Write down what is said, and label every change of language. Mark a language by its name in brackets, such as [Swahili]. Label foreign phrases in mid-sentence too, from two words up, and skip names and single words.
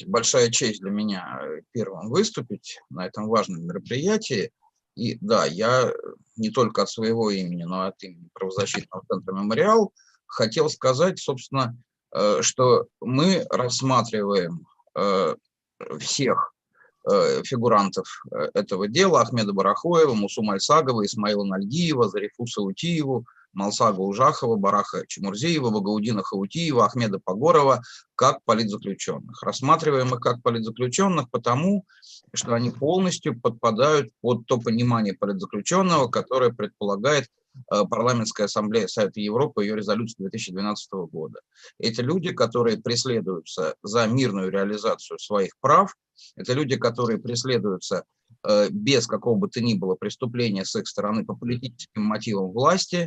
[Russian] Большая честь для меня первым выступить на этом важном мероприятии. И да, я не только от своего имени, но и от имени правозащитного центра «Мемориал» хотел сказать, собственно, что мы рассматриваем всех фигурантов этого дела: Ахмеда Барахоева, Мусу Мальсагова, Исмаила Нальгиева, Зарифуса Утиеву, Малсага Ужахова, Бараха Чемурзиева, Багаудина Хаутиева, Ахмеда Погорова как политзаключенных. Рассматриваем их как политзаключенных потому, что они полностью подпадают под то понимание политзаключенного, которое предполагает Парламентская ассамблея Совета Европы, ее резолюция 2012 года. Эти люди, которые преследуются за мирную реализацию своих прав, это люди, которые преследуются без какого бы то ни было преступления с их стороны по политическим мотивам власти.